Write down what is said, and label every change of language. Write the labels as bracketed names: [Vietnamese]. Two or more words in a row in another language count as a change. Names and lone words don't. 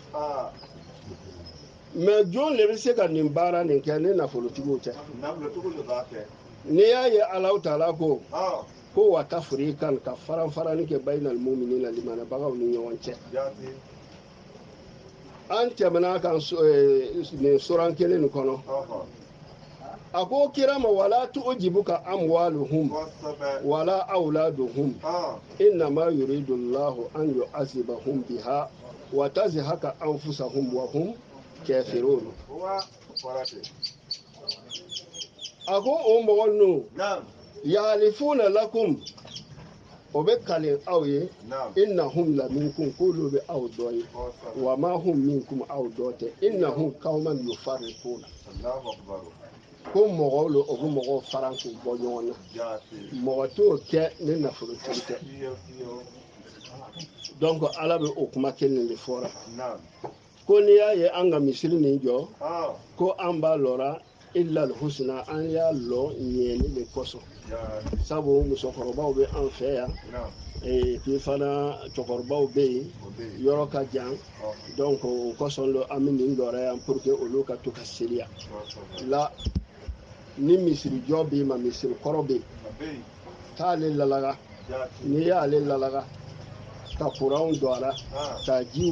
[Bambara] mɛ jɔn de bɛ se ka nin baara nin kɛ ni nafolotigiw tɛ n'i y'a ye Alahu Taala ko [Arabic] وتفريقا [Bambara] ka faran-faranni kɛ [Arabic] بين المؤمنين [Bambara] limaniyabagaw ni ɲɔgɔn cɛ an tɛmɛna kan nin suran kelen nin kɔnɔ ako kirama [Arabic] ولا تعجبك أموالهم ولا أولادهم إنما يريد الله أن يعذبهم بها وتزهق أنفسهم وهم كافرون. [Bambara] ako o mɔgɔ nu [Arabic] يخالفون لكم [Bambara] o bɛ kale aw ye [Arabic] إنهم لمنكم [Bambara] k'olu bɛ aw dɔ ye [Arabic] وما هم منكم [Bambara] aw dɔ tɛ [Arabic] إنهم قوما يفرقون [Bambara] ko mɔgɔw lo o bɛ mɔgɔw faran k'u bɔ ɲɔgɔn na mɔgɔ t'o kɛ ni nafolotigi tɛ donc ala bɛ o kuma kelen de fɔra ko n'i y'a ye an ka misiri nin jɔ ko an b'a lɔra [Arabic] إلا الحسنى [Bambara] an y'a lɔ ɲɛni de kosɔn sabu musokɔrɔbaw bɛ an fɛ yan puis fana cɛkɔrɔbaw bɛ yen yɔrɔ ka jan donc o kosɔn lo an bɛ nin lɔra yan [French] pour que [Bambara] olu ka to ka seliya la ni misiri jɔ b'i ma misiri kɔrɔ bɛ yen t'ale lalaga n'i y'ale lalaga ka kuranw don a la ka jiw